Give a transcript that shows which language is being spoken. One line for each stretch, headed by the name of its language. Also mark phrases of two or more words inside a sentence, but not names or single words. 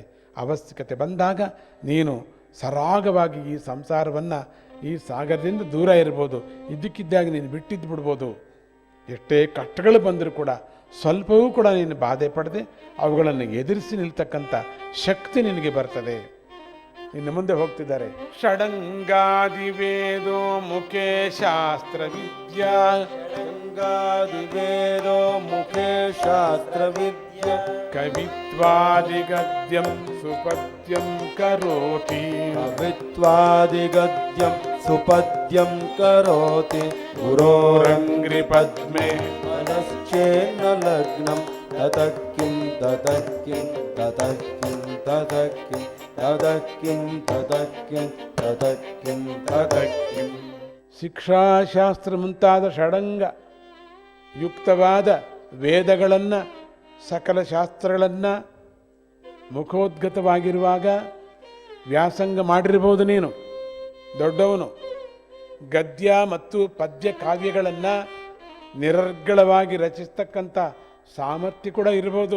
Kannada: ಅವಶ್ಯಕತೆ ಬಂದಾಗ ನೀನು ಸರಾಗವಾಗಿ ಈ ಸಂಸಾರವನ್ನು, ಈ ಸಾಗರದಿಂದ ದೂರ ಇರ್ಬೋದು. ಇದ್ದಕ್ಕಿದ್ದಾಗ ನೀನು ಬಿಟ್ಟಿದ್ದು ಬಿಡ್ಬೋದು. ಎಷ್ಟೇ ಕಷ್ಟಗಳು ಬಂದರೂ ಕೂಡ ಸ್ವಲ್ಪವೂ ಕೂಡ ನೀನು ಬಾಧೆ ಪಡದೆ ಅವುಗಳನ್ನು ಎದುರಿಸಿ ನಿಲ್ತಕ್ಕಂಥ ಶಕ್ತಿ ನಿನಗೆ ಬರ್ತದೆ. ಇನ್ನು ಮುಂದೆ ಹೋಗ್ತಿದ್ದಾರೆ.
Sanskrit: ಷಡಂಗಾದಿ ವೇದೋ ಮುಖೇ ಶಾಸ್ತ್ರ ವಿದ್ಯಾ, ಷಡಂಗಾದಿ ವೇದೋ ಮುಖೇ ಶಾಸ್ತ್ರ ವಿದ್ಯಾ, ಕವಿತ್ವಾದಿ ಗದ್ಯಂ ಸುಪದ್ಯಂ ಕರೋತಿ, ಕವಿತ್ವಾದಿ ಗದ್ಯಂ ಸುಪದ್ಯಂ ಕರೋತಿ, ಗುರೋರಂಗ್ರಿ ಪದ್ಮೆ ಮನಶ್ಚೇನ್ನ ಲಗ್ನಂ, ತತಕ್ಕಿಂ ತತಕ್ಕಿಂ ತತಕ್ಕಿಂ ತತಕ್ಕಿಂ ತತಕ್ಕಿಂ ತತಕ್ಕಿಂ ತತಕ್ಕಿಂ ತತಕ್ಕಿಂ.
Kannada: ಶಿಕ್ಷಾಶಾಸ್ತ್ರ ಮುಂತಾದ ಷಡಂಗ ಯುಕ್ತವಾದ ವೇದಗಳನ್ನು, ಸಕಲ ಶಾಸ್ತ್ರಗಳನ್ನು ಮುಖೋದ್ಗತವಾಗಿರುವಾಗ ವ್ಯಾಸಂಗ ಮಾಡಿರ್ಬೋದು ನೀನು, ದೊಡ್ಡವನು. ಗದ್ಯ ಮತ್ತು ಪದ್ಯ ಕಾವ್ಯಗಳನ್ನು ನಿರರ್ಗಳವಾಗಿ ರಚಿಸ್ತಕ್ಕಂಥ ಸಾಮರ್ಥ್ಯ ಕೂಡ ಇರ್ಬೋದು.